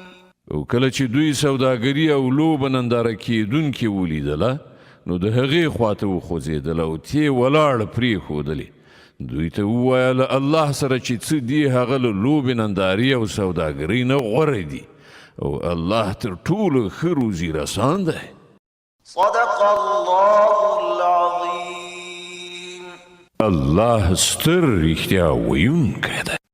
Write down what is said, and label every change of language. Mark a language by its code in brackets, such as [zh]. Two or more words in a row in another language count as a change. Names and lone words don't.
[ps] او کله چې دوی سوداګري او لوبه ننداره کیدونکي ولیدله نو د هغې خواته وخوځېدل او تې ولاړ پرېښودلې دوی ته وویل الله سره چې څه دي هغه له لوبې نندارې او سوداګرۍ نه غوره دي او الله تر ټولو ښه روزي رسان دی [ar] صدق الله العظيم [ps] الله ستر رښتیا ویونکی دی